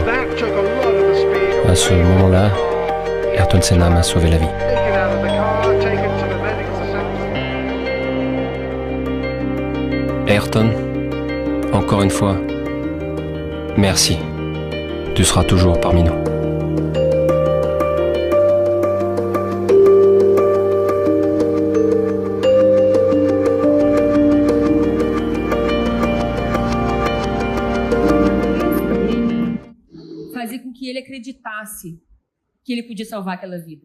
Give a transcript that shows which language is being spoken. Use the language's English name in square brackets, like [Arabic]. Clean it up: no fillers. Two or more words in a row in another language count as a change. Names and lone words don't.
[French] À ce moment-là, Ayrton Senna m'a sauvé la vie. Ayrton, encore une fois, merci. Tu seras toujours parmi nous. [Portuguese] Fazer com que ele acreditasse que ele podia salvar aquela vida.